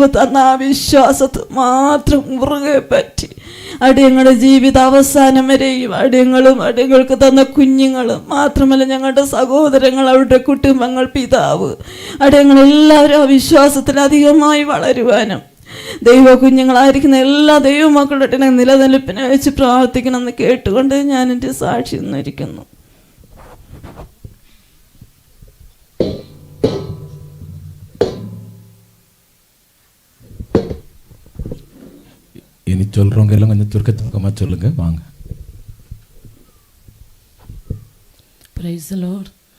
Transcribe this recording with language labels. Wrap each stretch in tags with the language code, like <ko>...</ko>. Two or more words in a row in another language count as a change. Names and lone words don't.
<ml>തന്ന ആ വിശ്വാസത്തെ മാത്രം മുറുകെ പറ്റി അടിയങ്ങളുടെ ജീവിത അവസാനം വരെയും അടിയങ്ങൾക്ക് തന്ന കുഞ്ഞുങ്ങളും മാത്രമല്ല ഞങ്ങളുടെ സഹോദരങ്ങൾ, അവരുടെ കുടുംബങ്ങൾ, പിതാവ്, അടിയങ്ങളെല്ലാവരും ആ വിശ്വാസത്തിൽ അധികമായി വളരുവാനും ദൈവ കുഞ്ഞുങ്ങളായിരിക്കുന്ന എല്ലാ ദൈവമക്കളുടെ നിലനിൽപ്പിനെ വെച്ച് പ്രാർത്ഥിക്കണമെന്ന് കേട്ടുകൊണ്ട് ഞാൻ എൻ്റെ സാക്ഷി നിന്നിരിക്കുന്നു.</ml> <ta>இனி சொல்கிறவங்க எல்லாம் கொஞ்சம் சுருக்கமாக சொல்லுங்க வாங்க.</ta> <en>praise the Lord.</en>